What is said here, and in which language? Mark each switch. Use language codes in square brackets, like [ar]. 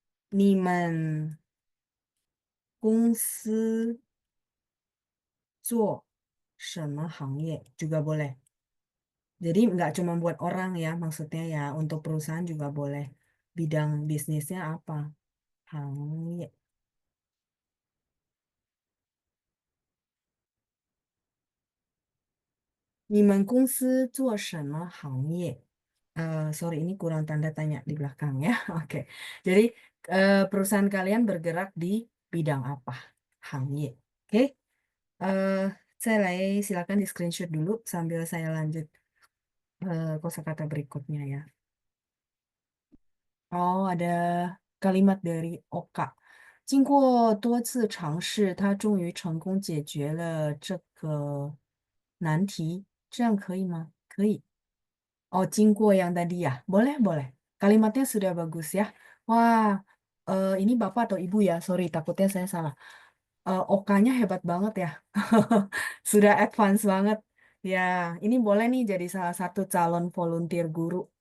[zh] 你们公司做什么行业 [id] juga boleh. Jadi nggak cuma buat orang ya, maksudnya ya untuk perusahaan juga boleh. Bidang bisnisnya apa? 行业. [zh] 你们公司做什么行业？ [id] Sorry, ini kurang tanda tanya di belakang ya. Oke. Jadi perusahaan kalian bergerak di bidang apa? Hangye. Oke. Eh, saya silakan di screenshot dulu sambil saya lanjut kosakata berikutnya ya. Oh, ada kalimat dari Oka. [zh] 经过多次尝试，他终于成功解决了这个难题。这样可以吗？可以。 [id] Oh, Cingko yang tadi ya? Boleh, boleh. Kalimatnya sudah bagus ya. Wah, ini Bapak atau Ibu ya? Sorry, takutnya saya salah. Okanya hebat banget ya. Sudah advance banget. Ya, ini boleh nih jadi salah satu calon volunteer guru.